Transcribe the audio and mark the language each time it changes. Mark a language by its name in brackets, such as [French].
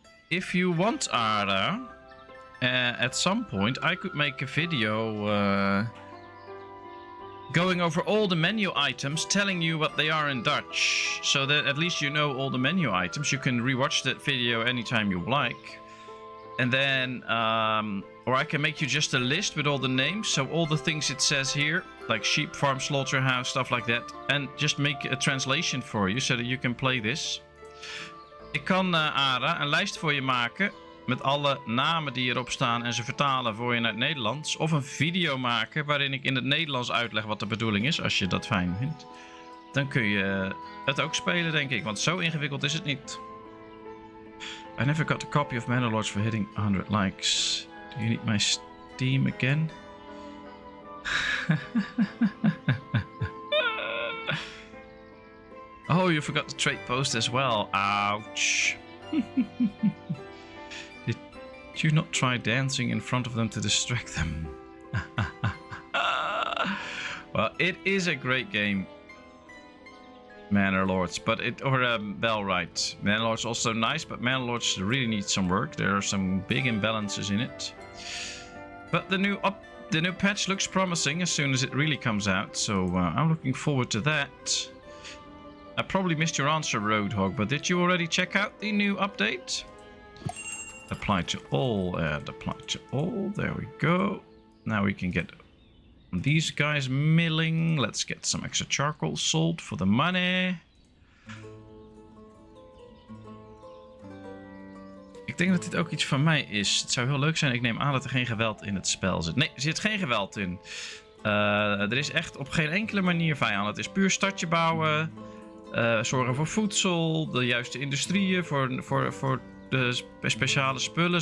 [English] If you want, Ara, at some point I could make a video going over all the menu items, telling you what they are in Dutch, so that at least you know all the menu items. You can rewatch that video anytime you like. And then, or I can make you just a list with all the names, so all the things it says here, like sheep farm, slaughterhouse, stuff like that, and just make a translation for you, so that you can play this. [Dutch] Ik kan, Ara, een lijst voor je maken met alle namen die erop staan en ze vertalen voor je naar het Nederlands. Of een video maken waarin ik in het Nederlands uitleg wat de bedoeling is, als je dat fijn vindt. Dan kun je het ook spelen, denk ik, want zo ingewikkeld is het niet. [English] I never got a copy of Manor for hitting 100 likes. Do you need my Steam again? Oh, you forgot the trade post as well. Ouch. Did you not try dancing in front of them to distract them? Well, it is a great game, Manor Lords, but Bellwright. Manor Lords also nice, but Manor Lords really need some work. There are some big imbalances in it. But the new patch looks promising as soon as it really comes out, so I'm looking forward to that. I probably missed your answer, Roadhog, but did you already check out the new update? Apply to all and apply to all. There we go. Now we can get these guys milling. Let's get some extra charcoal sold for the money. [Dutch] Ik denk dat dit ook iets van mij is. Het zou heel leuk zijn. Ik neem aan dat er geen geweld in het spel zit. Nee, er zit geen geweld in. Er is echt op geen enkele manier vijand. Het is puur stadje bouwen. Zorgen voor voedsel. De juiste industrieën. Voor de speciale spullen.